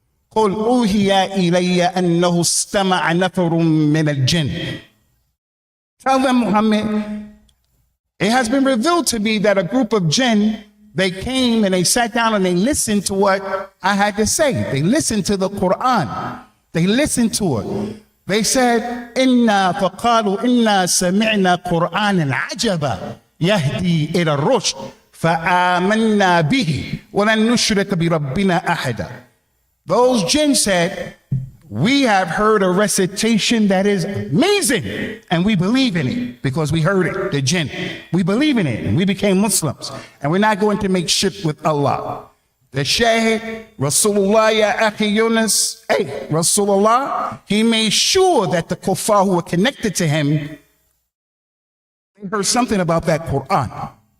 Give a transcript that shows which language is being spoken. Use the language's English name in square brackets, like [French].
[Arabic] قُلْ أُوحِيَ إِلَيَّ أَنَّهُ اسْتَمَعَ نَفَرٌ مِّنَ الْجِنِّ. [English] Tell them, Muhammad, it has been revealed to me that a group of jinn, they came and they sat down and they listened to what I had to say. They listened to the Quran. They listened to it. They said, [Arabic] إِنَّا فَقَالُوا إِنَّا سَمِعْنَا قُرْآنًا عَجَبًا يَهْدِي إِلَى الرُّشْدِ فَآمَنَّا بِهِ وَلَن نُشْرِكَ بِرَبِّنَا أَحَدًا. [English] Those jinn said, we have heard a recitation that is amazing, and we believe in it because we heard it, the jinn. We believe in it, and we became Muslims, and we're not going to make shirk with Allah. The Shahid, Rasulullah, ya Akhi Yunus, hey, Rasulullah, he made sure that the kuffar who were connected to him, they heard something about that Quran.